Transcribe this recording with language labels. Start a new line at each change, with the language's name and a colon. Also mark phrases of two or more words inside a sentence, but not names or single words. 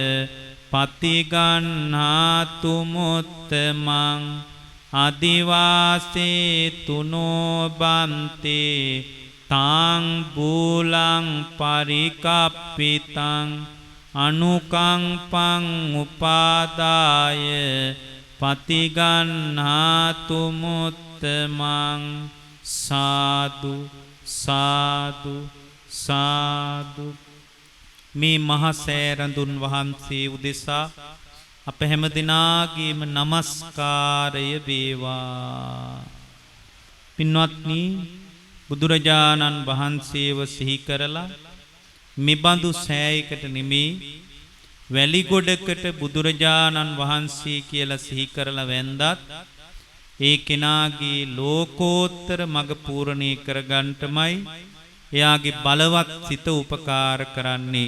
Pali: පතිගන්නාතු මුත්තමං අදිවාසේ තුනෝබන්තේ තාං බූලං පරිකප්පිතං අනුකම්පං උපාදාය පතිගන්නාතු මුත්තමං සාදු සාදු සාදු.
Sinhala: මේ මහා සෑරඳුන් වහන්සේ උදෙසා අප හැම දිනාගේම নমස්කාරය වේවා. පින්වත්නි, බුදුරජාණන් වහන්සේව සිහි කරලා මෙබඳු සෑයකට නෙමේ වැලිගොඩකට බුදුරජාණන් වහන්සේ කියලා සිහි කරලා වැන්දත් ඒ කෙනාගේ ලෝකෝත්තර මඟ පූර්ණේ කරගන්නටමයි එයාගේ බලවත් සිත උපකාර කරන්නේ.